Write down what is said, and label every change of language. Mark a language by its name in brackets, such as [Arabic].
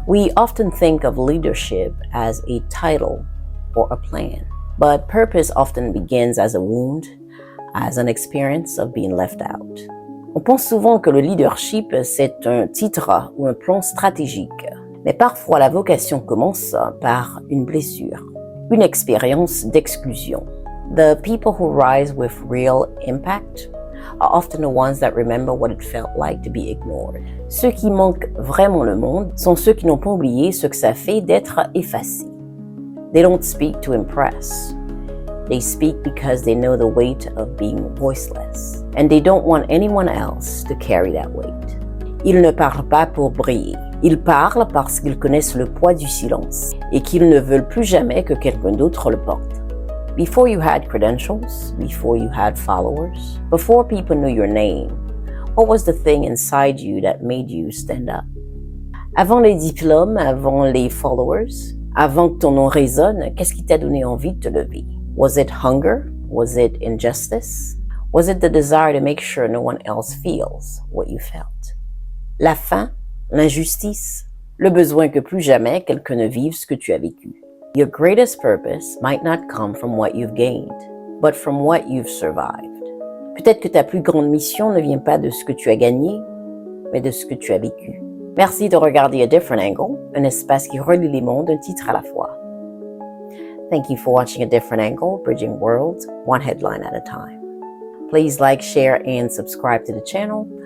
[English] We often think of leadership as a title or a plan, but purpose often begins as a wound, as an experience of being left out. [French] On pense souvent que le leadership, c'est un titre ou un plan stratégique, mais parfois la vocation commence par une blessure, une expérience d'exclusion. [English] The people who rise with real impact are often the ones that remember what it felt like to be ignored. [French] Ceux qui manquent vraiment le monde sont ceux qui n'ont pas oublié ce que ça fait d'être effacé. [English] They don't speak to impress. They speak because they know the weight of being voiceless, and they don't want anyone else to carry that weight. [French] Ils ne parlent pas pour briller. Ils parlent parce qu'ils connaissent le poids du silence et qu'ils ne veulent plus jamais que quelqu'un d'autre le porte. [English] Before you had credentials, before you had followers, before people knew your name, what was the thing inside you that made you stand up? [French] Avant les diplômes, avant les followers, avant que ton nom résonne, qu'est-ce qui t'a donné envie de te lever? [English] Was it hunger? Was it injustice? Was it the desire to make sure no one else feels what you felt? [French] La faim, l'injustice, le besoin que plus jamais quelqu'un ne vive ce que tu as vécu. [English] Your greatest purpose might not come from what you've gained, but from what you've survived. [French] Peut-être que ta plus grande mission ne vient pas de ce que tu as gagné, mais de ce que tu as vécu. Merci de regarder A Different Angle, un espace qui relie les mondes d'un titre à la fois. [English] Thank you for watching A Different Angle, bridging worlds, one headline at a time. Please like, share, and subscribe to the channel.